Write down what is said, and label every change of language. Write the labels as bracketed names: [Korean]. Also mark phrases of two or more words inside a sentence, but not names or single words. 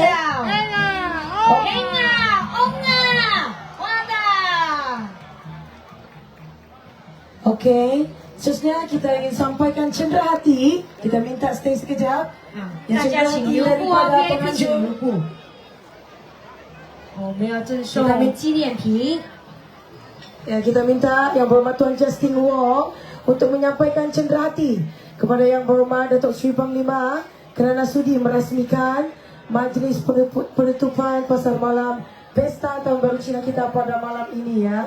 [Chinese] 嘿啊，翁啊，花的。 [Malay] Okey, seterusnya kita ingin sampaikan cendera hati. Kita minta stay sekejap. [Chinese] 大家请留步啊 [Malay] daripada [Chinese] ，VIP 请 [Malay] pengunjung. [Chinese] 留步。我们要赠送纪念品。 [Malay] Ya, kita minta Yang Berhormat Tuan Justin Wong untuk menyampaikan cendera hati kepada Yang Berhormat Datuk Seri Panglima kerana sudi merasmikan majlis penutupan Pasar Malam Pesta Tahun Baru Cina kita pada malam ini ya.